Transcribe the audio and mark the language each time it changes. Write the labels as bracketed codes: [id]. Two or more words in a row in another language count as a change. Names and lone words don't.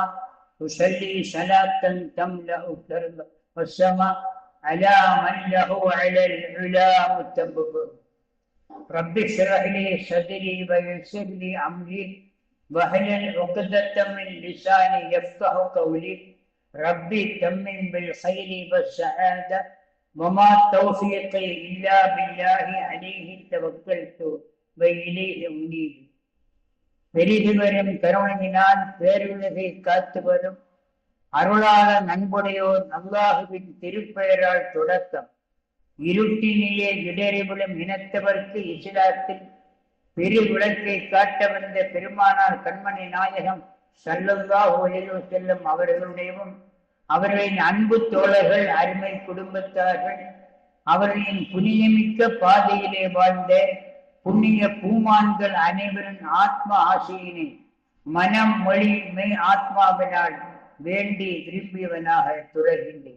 [ar] أصلي صلاة تملأ الأرض والسماء على من له على العلا متبب رب اشرح لي صدري ويسر لي أمري واحلل عقدة من لساني يفقه قولي ربي تمم بالخير والسعادة وما توفيقي إلا بالله عليه توكلت وإليه أنيب. [ta] பெரிது வரும் கருணையினால் பேருலகை காத்து வரும் அருளாளர் நண்புடையோர் அல்லாஹுவின் திருப்பெயரால் தொடக்கம். இருட்டினிலே இடறிவிடும் இனத்தவர்க்கு இஸ்லாத்தில் பெரு விளக்கை காட்ட வந்த பெருமானார் கண்மணி நாயகம் [ar] صلى الله عليه وسلم [ta] அவர்களுடையவும் அவர்களின் அன்பு தோழர்கள் அருமை குடும்பத்தார்கள் அவர்களின் புனியமிக்க பாதையிலே வாழ்ந்த புண்ணிய பூமான்கள் அனைவரின் ஆத்ம ஆசையினை மனம் மொழி மெய் ஆத்மாவினால் வேண்டி விரும்பியவனாக தொடர்கின்றேன்.